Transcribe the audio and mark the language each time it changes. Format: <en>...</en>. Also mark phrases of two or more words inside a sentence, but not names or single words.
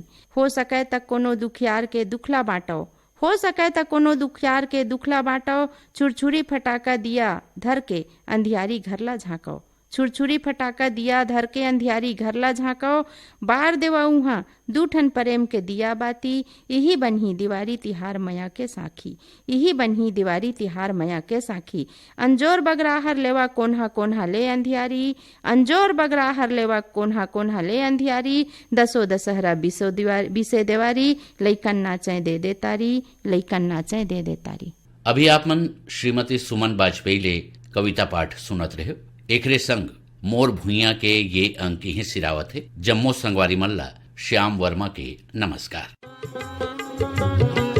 <hne>हो सके तक कोनो दुखियार के दुखला बांटो, हो सके तक कोनो दुखियार के दुखला बांटो। छुरछुरी फटाका दिया धर के अंधियारी घरला झाँको, छुरछुरी फटाका दिया धर के अंधियारी घरला झाँको। बार देवा उहाँ दूठन प्रेम के दिया बाती, यही बनही दिवारी तिहार मया के साखी। यही बनही दिवारी तिहार मया के साखी। अंजोर बगराहर लेवा कोन्हा कोन्हा ले अंधियारी, अंजोर बगराहर लेवा कोन्हा कोन्हा ले अंधियारी। दसो दशहरा बिसे दिवारी लइकन नाचें दे दे तारी, लइकन नाचें दे दे तारी। अभी आप मन श्रीमती सुमन बाजपेयी ले कविता पाठ सुनत रहे। एकरे संग मोर भुइया के ये अंक ही सिरावत है। जम्मो संगवारी मल्ला श्याम वर्मा के नमस्कार।</hne>